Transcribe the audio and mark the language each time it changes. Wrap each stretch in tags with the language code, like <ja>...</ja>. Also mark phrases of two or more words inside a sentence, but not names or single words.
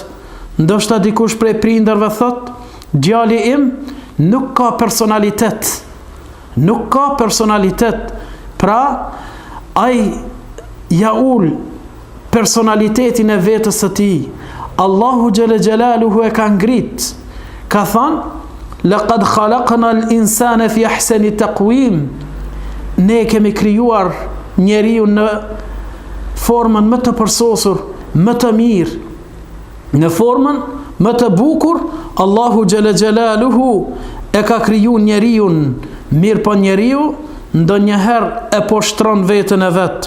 <sq>Ndoshta dikush prej prindërve thot: djali im nuk ka personalitet. Nuk ka personalitet. Pra, ai ja ul personalitetin e vetës së tij. Allahu</sq> <ar>جل جلاله</ar> <sq>e ka ngrit. Ka thënë:</sq> <ar>لقد خلقنا الإنسان في أحسن تقويم.</ar> <sq>Ne kemi krijuar njeriu në formën më të përsosur, më të mirë, në formën më të bukur. Allahu</sq> <ar>جل جلاله</ar> <sq>e ka kriju njeriu. Mirë po njeriu ndonjëherë e poshtron veten e vet.</sq>